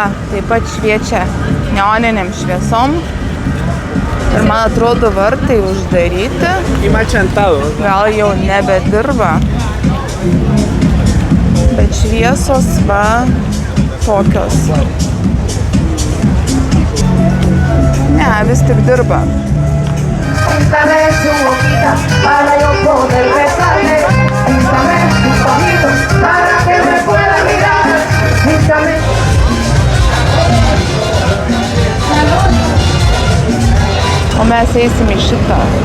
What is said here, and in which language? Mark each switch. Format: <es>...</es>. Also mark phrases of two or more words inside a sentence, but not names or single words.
<lt>Taip pat šviečia neoniniam šviesom. Ir man atrodo vartai uždaryti. Gal jau nebedirba. Bet šviesos va tokios. Ne, vis tik dirba.</lt> <es>Dame su boquita para yo poder besarle. Dame tus ojitos para que me pueda mirar. Dame.</es> <lt>O mes eisim į šitą.</lt>